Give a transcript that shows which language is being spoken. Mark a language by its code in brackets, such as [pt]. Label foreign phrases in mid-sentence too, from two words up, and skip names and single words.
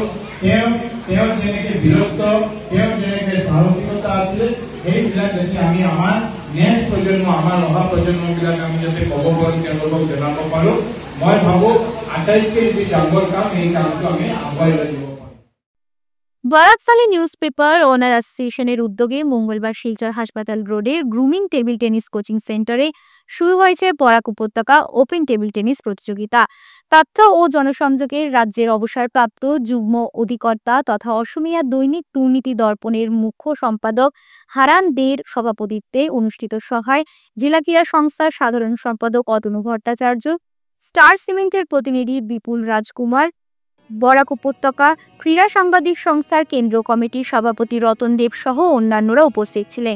[as] তেওঁৰ যেনেকে বীৰত্ব, তেওঁৰ যেনেকে সাহসিকতা আছিলে, সেইবিলাক যাতে আমি আমাৰ নেক্সট প্ৰজন্ম, আমাৰ অহা প্ৰজন্মবিলাক আমি যাতে ক'ব পাৰো, তেওঁলোকক জনাব পাৰো। মই ভাবো আটাইতকৈ যি ডাঙৰ কাম, এই কামটো আমি আগুৱাই লৈ যাব। [bn] বরাকতলী নিউজ পেপার ওনার অ্যাসোসিয়েশনের উদ্যোগে মঙ্গলবার শিলচর হাসপাতাল রোডের গ্রুমিং টেবিল টেনিস কোচিং সেন্টারে শুরু হয়েছে বরাক উপত্যকা ওপেন টেবিল টেনিস প্রতিযোগিতা। তথ্য ও জনসংযোগের রাজ্যের অবসরপ্রাপ্ত যুগ্ম অধিকর্তা তথা অসমিয়া দৈনিক দুর্নীতি দর্পণের মুখ্য সম্পাদক হারান দের সভাপতিত্বে অনুষ্ঠিত সভায় জেলা ক্রীড়া সংস্থার সাধারণ সম্পাদক অতনু ভট্টাচার্য, স্টার সিমেন্টের প্রতিনিধি বিপুল রাজকুমার, বরাক উপত্যকা ক্রীড়া সাংবাদিক সংস্থার কেন্দ্রীয় কমিটির সভাপতি রতন দেব সহ অন্যান্যরা উপস্থিত ছিলেন।